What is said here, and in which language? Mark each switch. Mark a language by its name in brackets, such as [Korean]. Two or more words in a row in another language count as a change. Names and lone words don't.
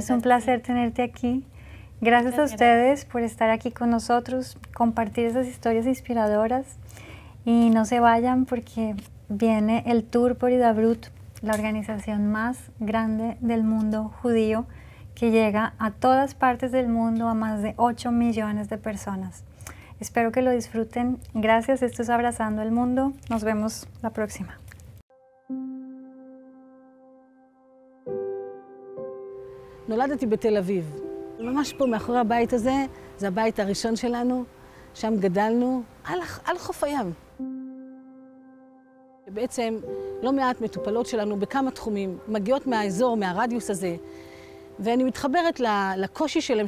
[Spanish] Es un placer tenerte aquí. Gracias a ustedes por estar aquí con nosotros, compartir esas historias inspiradoras y no se vayan porque viene el Tour por Hidabrut, la organización más grande del mundo judío que llega a todas partes del mundo, a más de 8 millones de personas. Espero que lo disfruten. Gracias, esto es Abrazando el Mundo. Nos vemos la próxima. [Hebrew] נולדתי בתל אביב. ממש פה מאחורי הבית הזה, זה הבית הראשון שלנו, שם גדלנו, על חוף הים. בעצם לא מעט מטופלות שלנו בכמה תחומים, מגיעות מהאזור, מהרדיוס הזה, ואני מתחברת לקושי שלהם.